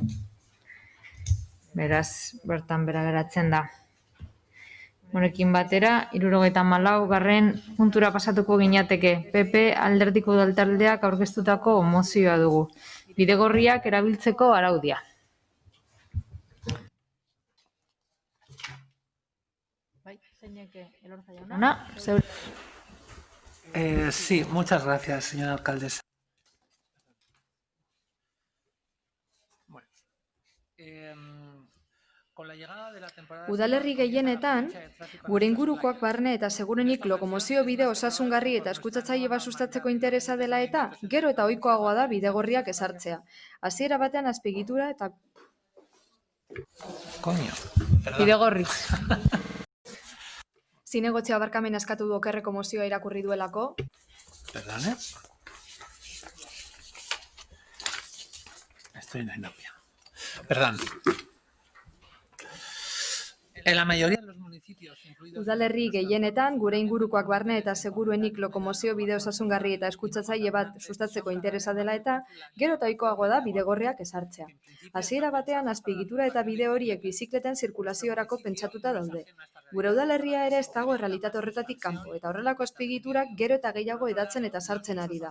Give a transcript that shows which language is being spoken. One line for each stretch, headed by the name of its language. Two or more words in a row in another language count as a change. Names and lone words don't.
Basque: Beraz, bertan bera geratzen da. Honekin batera, 74. puntura pasatuko ginateke. PP Alderdiko Udaltaldeak aurkeztutako mozioa dugu. Bidegorriak erabiltzeko araudia.
Spanish: Sí, muchas gracias, señora alcaldesa.
Basque: Udalerri gehienetan, gure ingurukoak barne eta segurenik lokomozio bide osasungarri eta eskutsatzaile bat sustatzeko interesa dela eta gero eta ohikoagoa da bidegorriak ezartzea. Hasiera batean azpiegitura eta
Spanish: Coño.
Basque: Bidegorri. Zinegotzia barkamena eskatu du okerreko mozioa irakurri duelako.
Spanish: Perdone. Estoy en la inopia. Perdón. En la mayoría de los municipios, incluidos...
Basque: Udalerri gehienetan, gure ingurukoak barne eta seguruenik lokomozio bide osasungarri eta eskutsatzaile bat sustatzeko interesa dela eta, gero eta ohikoagoa da bidegorriak ezartzea. Hasiera batean, azpiegitura eta bide horiek bizikleten zirkulaziorako pentsatuta daude. Gure udalerria ere ez dago errealitate horretatik kanpo, eta horrelako azpiegiturak gero eta gehiago hedatzen eta sartzen ari da.